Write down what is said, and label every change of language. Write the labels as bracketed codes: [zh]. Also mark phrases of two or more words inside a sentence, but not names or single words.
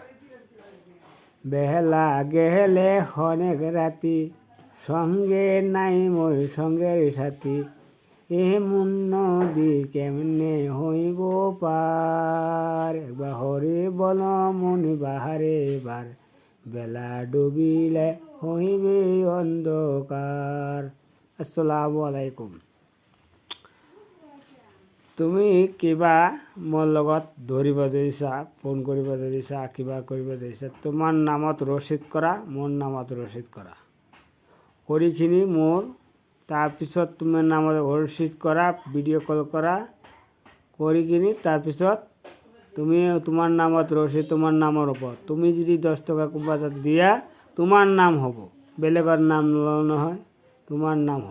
[bn] বেলা গেলে অনেক রাতি, সঙ্গে নাই মই সঙ্গের সাথী, এমন নদী কেমনে হইব পার, একবার হরি বল মন বাহারে বার, বেলা ডুবিলে হইবে অন্ধকার। [ar] السلام عليكم. [as] তুমি কিবা মোৰ লগত ধৰিব ধৰিছা, ফোন কৰিব ধৰিছা, কিবা কৰিব ধৰিছা, তোমাৰ নামত ৰচিদ কৰা, মোৰ নামত ৰচিদ কৰা, কৰিখিনি মোৰ, তাৰপিছত তোমাৰ নামত ৰচিদ কৰা, [en] video call [as] কৰা, কৰি কিনি তাৰপিছত তুমি তোমাৰ নামত ৰচিদ, তোমাৰ নামৰ ওপৰত তুমি যদি 10 টকা কোনোবা তাত দিয়া, তোমাৰ নাম হ'ব, বেলেগৰ নাম নহয়, তোমাৰ নাম হ'ব।